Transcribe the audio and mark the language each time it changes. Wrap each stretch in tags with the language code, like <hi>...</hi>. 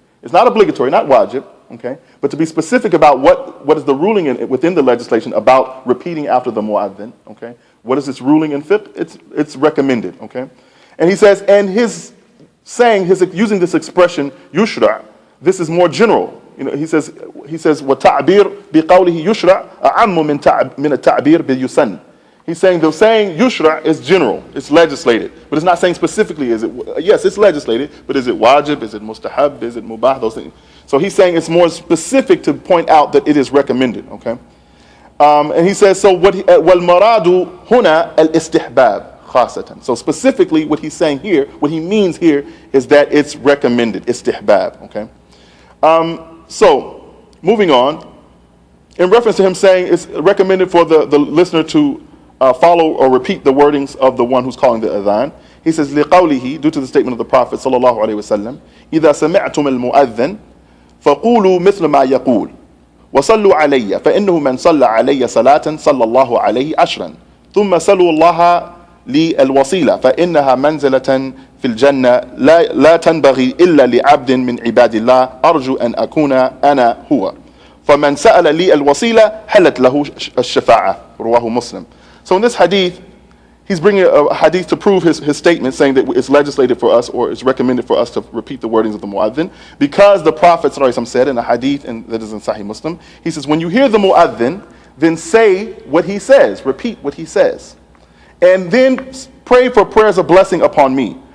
<en>It's not obligatory, not wajib, okay? But to be specific about what is the ruling within the legislation about repeating after the muadhin, okay? What is its ruling in fiqh? It's recommended, okay? And he says, and his saying, using this expression, yushra', this is more general. You know, he says,</en> <ar>وَتَعْبِير بِقَوْلِهِ يُشْرَعْ أَعَمُّ مِنَ التَّعْبِير بِالْيُسَنِّ.</ar> <en>He's saying the saying yushra' is general, it's legislated, but it's not saying specifically, yes, it's legislated, but is it wajib, is it mustahab, is it mubah, those things. So he's saying it's more specific to point out that it is recommended, okay? And he says, so</en> <ar>وَالْمَرَادُ هُنَا الْإِسْتِحْبَابِ خاصة.</ar> <en>So specifically what he's saying here, what he means here is that it's recommended, istihbab, okay? So moving on, in reference to him saying it's recommended for the listener to follow or repeat the wordings of the one who's calling the adhan. He says,</en> <ar>لِقَوْلِهِ,</ar> <en>due to the statement of the Prophet sallallahu alaihi wasallam,</en> <ar>إِذَا سَمِعْتُمُ الْمُؤَذِّنَ فَقُولُوا مِثْلَ مَا يَقُولُ وَصَلُّوا عَلَيَّ فَإِنَّهُ مَنْ صَلَّى عَلَيَّ صَلَاةً صَلَّى اللَّهُ عَلَيْهِ عَشْرًا ثُمَّ سَلُوا اللَّهَ لي الوصيلة فإنها منزلة في الجنة لا تنبغي إلا لعبد من عباد الله أرجو أن أكون أنا هو فمن سأل لي الوصيلة حلت له الشفاعة رواه مسلم.</ar> <en>So in this hadith, he's bringing a hadith to prove his statement, saying that it's legislated for us, or it's recommended for us to repeat the wordings of the muadhin, because the Prophet ﷺ said in a hadith that is in Sahih Muslim, he says, when you hear the muadhin, then say what he says, repeat what he says, and then pray for prayers of blessing upon me.</en>